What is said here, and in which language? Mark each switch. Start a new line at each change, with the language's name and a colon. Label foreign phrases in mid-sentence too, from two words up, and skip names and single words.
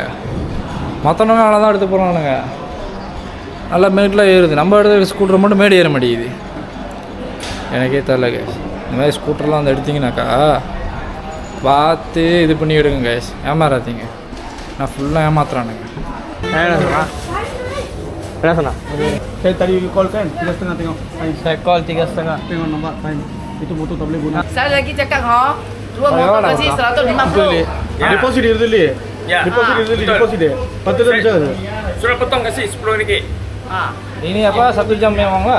Tamil: மற்றவங்க நல்லா தான் எடுத்து போகிறானுங்க, நல்லா மேட்டில் ஏறுது. நம்ம எடுத்த ஸ்கூட்டர் மட்டும் மேடு ஏற மாட்டேங்குது. எனக்கே தெரில கேஸ். இந்த மாதிரி ஸ்கூட்டர்லாம் வந்து எடுத்திங்கனாக்கா பார்த்து இது பண்ணி எடுங்க கேஸ். ஏமாறாதீங்க. நான் ஃபுல்லாக ஏமாத்துறானுங்க. என்ன சொன்னா?
Malay: Saya tadi call kan 3.5 tengok. Saya call 3.5. Tengok nombor time. Itu motor tak boleh guna. Saya lagi cakap dua motor kasi 150. Deposit dia dulu. Ya. Deposit dia dulu, betul. deposit dia. Patut dah macam. Sudah potong kasih RM10. Ini apa 1 jam memang lah?